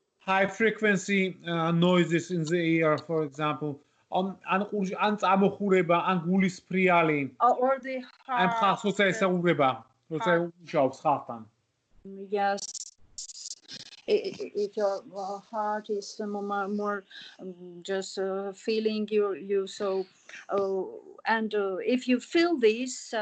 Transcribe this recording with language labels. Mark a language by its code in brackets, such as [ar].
[en] high frequency noises in the ear, for example, [ka] ან წამოხურება, ან გულის ფრიალი, [en] or the heart, [ka] ან ხალხს როცა ესაუბრება, როცა მუშაობს ხალხთან. [en] Yes. If your heart is more just feeling you so and if you feel this